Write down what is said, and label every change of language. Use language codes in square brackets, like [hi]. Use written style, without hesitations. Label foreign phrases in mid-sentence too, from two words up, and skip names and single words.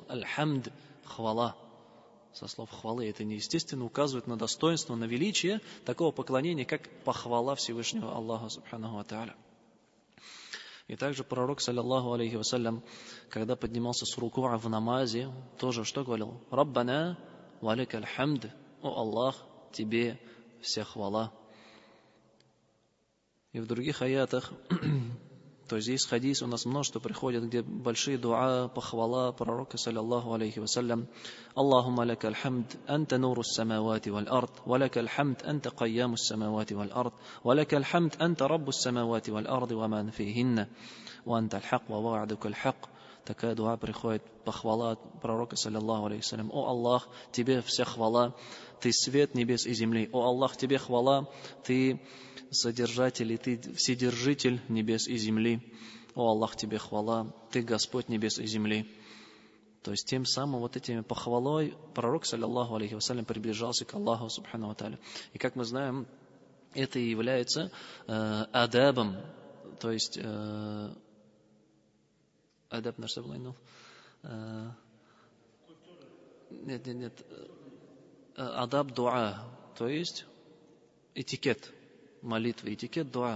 [ru] Аль-Хамд, хвала. Со слов хвалы. Это неестественно указывает на достоинство, на величие такого поклонения, как похвала Всевышнего Аллаха [ar] سبحانه وتعالى. [ru] И также пророк, [ar] صلى الله عليه وسلم, [ru] когда поднимался с рукуа в намазе, тоже что говорил? [ar] ربنا ولك الحمد. [ru] О Аллах, Тебе вся хвала. И в других аятах, то есть здесь хадис у нас множество приходит, где большие дуа, похвала пророка, [ar] صلى الله عليه وسلم. اللهم لك الحمد أنت نور السماوات والأرض ولك الحمد أنت قيم السماوات والأرض ولك الحمد أنت رب السماوات والأرض ومن فيهن وأنت الحق ووعدك الحق. [ru] Такая дуа приходит, похвала от пророка, [ar] صلى الله عليه وسلم. [ru] О Аллах, Тебе вся хвала, Ты свет небес и земли. О Аллах, Тебе хвала, Ты содержатель, и Ты вседержитель небес и земли. О Аллах, Тебе хвала, Ты Господь небес и земли. То есть тем самым вот этими похвалой пророк, [ar] صلى الله عليه وسلم, [ru] приближался к Аллаху [ar] سبحانه وتعالى. [ru] И как мы знаем, это и является адабом, то есть адаб на что было? Нет. [ar] أدب الدعاء, [ru] то есть этикет молитвы, этикет дуа.